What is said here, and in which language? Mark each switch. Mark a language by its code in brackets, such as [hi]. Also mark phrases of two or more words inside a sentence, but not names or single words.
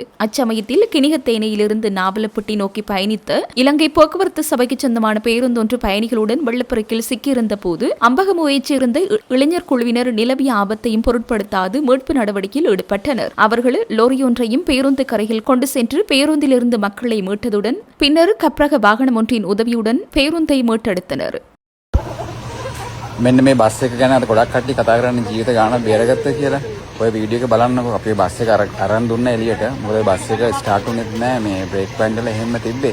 [ta] அச்சமயத்தில் கிணிகத்தேனையிலிருந்து நாவலப்பட்டி நோக்கி பயணித்த இலங்கை போக்குவரத்து சபைக்கு சொந்தமான பேருந்தொன்று பயணிகளுடன் வெள்ளப்பெருக்கில் சிக்கியிருந்த போது அம்பகமுவையைச் சேர்ந்த இளைஞர் குழுவினர் நிலவிய ஆபத்தையும் பொருட்படுத்தாது மீட்பு நடவடிக்கையில் ஈடுபட்டனர். அவர்கள் லோரியொன்றையும் பேருந்து கரையில் கொண்டு சென்று பேருந்திலிருந்து மக்களை மீட்டதுடன் பின்னர் கப்ரக வாகனம் ஒன்றின் உதவியுடன் பேருந்தை மீட்டெடுத்தனர். [si] මෙන්න මේ බස් එක ගැන අර ගොඩක් කට්ටිය කතා කරන්නේ ජීවිත ගාන බේරගත්ත කියලා. ඔය වීඩියෝ එක බලන්නකො අපේ බස් එක අරන් දුන්න එළියට. මොකද බස් එක ස්ටාර්ට් වුණෙත් නෑ. මේ [en] brake pedal [si] එහෙම තිබ්බේ.